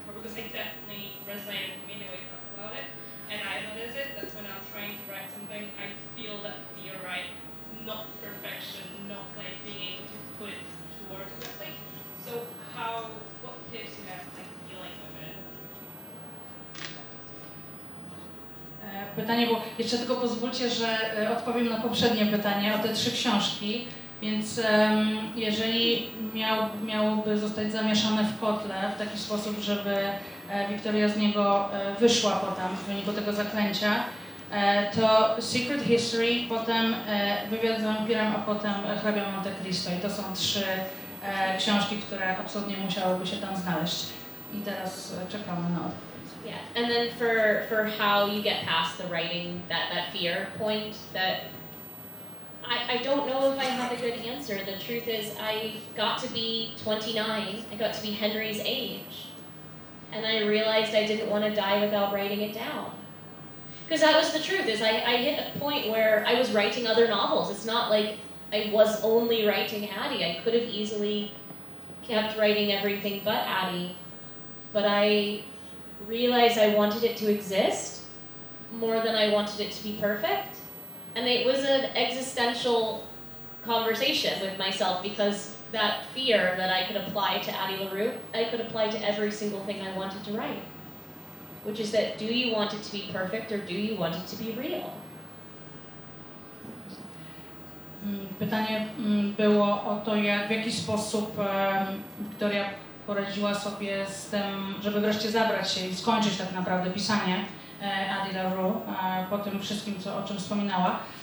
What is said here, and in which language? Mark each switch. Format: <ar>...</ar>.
<en>Because it definitely resonated with me the way you talk about it, and I notice it that when I'm trying to write something, I feel that fear, right? Not perfection, not being able to put it to words correctly. So what tips you have dealing with it?</en> <pl>Pytanie, bo jeszcze tylko pozwólcie, że odpowiem na poprzednie pytanie o te 3 książki. Więc jeżeli miałoby zostać zamieszane w kotle w taki sposób, żeby Wiktoria z niego wyszła potem w wyniku tego zaklęcia, to Secret History, potem Wywiad z wampirem, a potem Hrabia Monte Cristo. I to są 3 książki, które absolutnie musiałyby się tam znaleźć. I teraz czekamy na odpowiedź.</pl> <en>Yeah, and then for how you get past the writing, that fear point, that I don't know if I have a good answer. The truth is I got to be 29, I got to be Henry's age, and I realized I didn't want to die without writing it down. Because that was the truth, is I hit a point where I was writing other novels. It's not like I was only writing Addie. I could have easily kept writing everything but Addie, but I realized I wanted it to exist more than I wanted it to be perfect. And it was an existential conversation with myself, because that fear that I could apply to Addie LaRue, I could apply to every single thing I wanted to write. Which is that, do you want it to be perfect or do you want it to be real?</en> <pl>Pytanie było o to, w jaki sposób Wiktoria poradziła sobie z tym, żeby wreszcie zabrać się i skończyć tak naprawdę pisanie Addie LaRue po tym wszystkim, o czym wspominała.</pl>